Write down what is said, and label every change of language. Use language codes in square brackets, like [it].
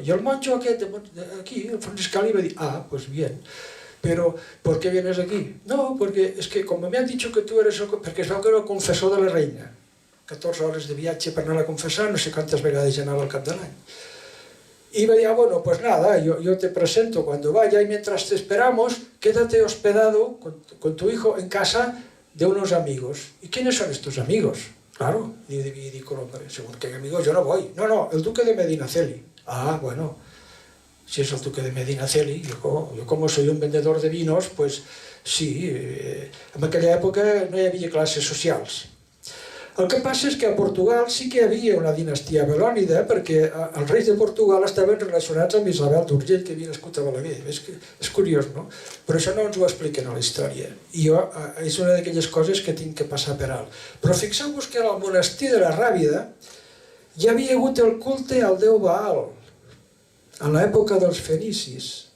[es] Y el monjo aquí, el franciscano, iba a decir, ah, pues bien, pero ¿por qué vienes aquí? No, porque es que como me han dicho que tú eres el... [ca] Perquè es veu que era el confessor de la reina. 14 hores de viatge per anar a confessar, no sé quantes vegades ja anava al cap de l'any. [es] Y me decía, bueno, pues nada, yo te presento cuando vaya y mientras te esperamos, quédate hospedado con tu hijo en casa de unos amigos. ¿Y quiénes son estos amigos? Claro, y digo, hombre, según qué amigos yo no voy. No, el duque de Medinaceli. Ah, bueno, si es el duque de Medinaceli, yo como soy un vendedor de vinos, pues sí, [ca] en aquella època no hi havia classes socials. El que passa és que a Portugal sí que hi havia una dinastia belònida perquè els reis de Portugal estaven relacionats amb Isabel d'Urgell, que havia nascut a Balaguer. És curiós, no? Però això no ens ho expliquen a la història. I jo, és una d'aquelles coses que tinc que passar per alt. Però fixeu-vos que al monestir de la Ràbida hi havia hagut el culte al déu Baal, a l'època dels fenicis.